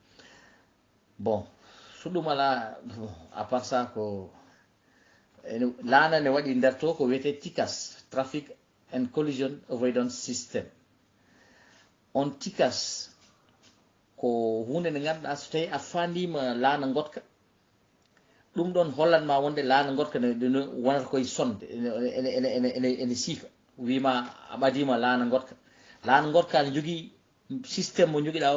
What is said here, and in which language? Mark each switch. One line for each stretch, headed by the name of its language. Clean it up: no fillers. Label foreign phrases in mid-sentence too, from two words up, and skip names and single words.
Fula: bon so ɗum ala
French: à part ça
Fula: ko laana ne waɗi nder to ko wiyete TICAS
English: traffic and collision avoidance system
Fula: on TICAS ko hunde nde ganduɗa so tawi a fandima laana gotka ɗum ɗon hollanma wonde laana gotka ne wonata koye sonde ene siifa wima a ɓadima laana gotka ne jogui systéme mo joguiɗa